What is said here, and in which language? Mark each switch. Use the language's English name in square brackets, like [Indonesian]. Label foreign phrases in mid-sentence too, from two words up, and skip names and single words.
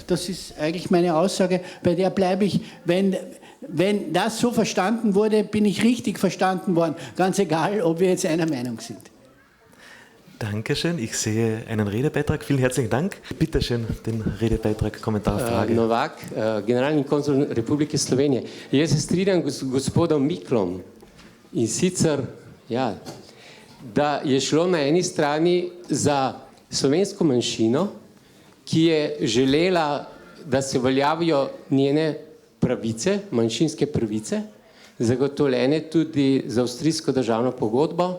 [German] Das ist eigentlich meine Aussage, bei der bleibe ich, wenn das so verstanden wurde, bin ich richtig verstanden worden, ganz egal, ob wir jetzt einer Meinung sind. Dankeschön. Ich sehe einen Redebeitrag. Vielen herzlichen Dank. Bitte schön, den Redebeitrag, Kommentar, Frage. [Slovenian] Novak, generalni konzul Republike Slovenije. Jaz se strinjam z gospodom Miklom in sicer, ja, da je šlo na eni strani za slovensko manjšino, ki je želela, da se uveljavijo njene pravice, manjšinske pravice, zagotovljene tudi z avstrijsko državno pogodbo.